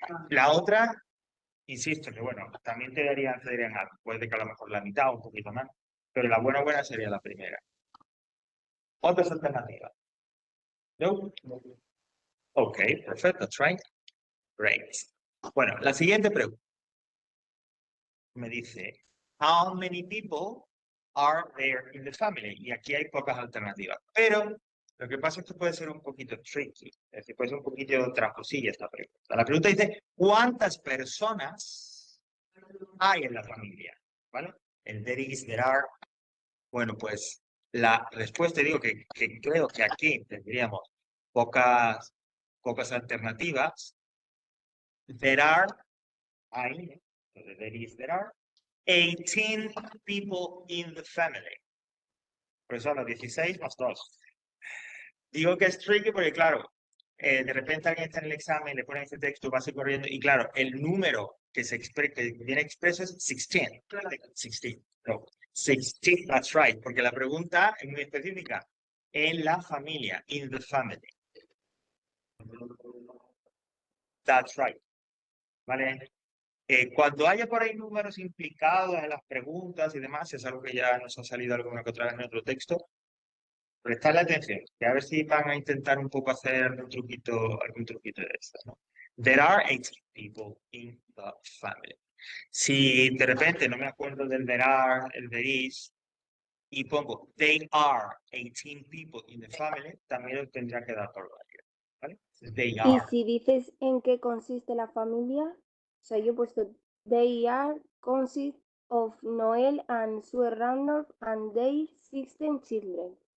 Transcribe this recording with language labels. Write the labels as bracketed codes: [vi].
[es] La otra, insisto, que bueno, también te darían algo. Puede que a lo mejor la mitad o un poquito más. Pero la buena sería la primera. Otras alternativas. No. Ok, perfecto. [en] That's right. Great. [es] Bueno, la siguiente pregunta. Me dice, [en] how many people are there in the family? [es] Y aquí hay pocas alternativas. Pero lo que pasa es que puede ser un poquito tricky. Es decir, puede ser un poquito tramposilla esta pregunta. La pregunta dice, ¿cuántas personas hay en la familia? ¿Vale? El there is, there are. Bueno, pues la respuesta, digo que creo que aquí tendríamos pocas alternativas. [en] There are, [es] hay, [en] there is, there are 18 people in the family. [es] Por eso los 16 más 2. Digo que es tricky porque, claro, de repente alguien está en el examen, le ponen este texto, va corriendo, y claro, el número que viene expreso es 16. 16. No, 16, [en] that's right, [es] porque la pregunta es muy específica. En la familia, [en] in the family. That's right. [es] ¿Vale? Cuando haya por ahí números implicados en las preguntas y demás, es algo que ya nos ha salido alguna que otra vez en otro texto, prestarle atención, que a ver si van a intentar un poco hacer algún truquito de esto, ¿no? [en] There are 18 people in the family. [es] Si de repente no me acuerdo del there are, el there is, y pongo [en] they are 18 people in the family, [es] también lo tendría que dar por válido, ¿vale? [en] They [es] Y [en] are. [es] si dices en qué consiste la familia, o sea, yo he puesto [en] they are consist of Noel and Sue Randolph and their 16 children.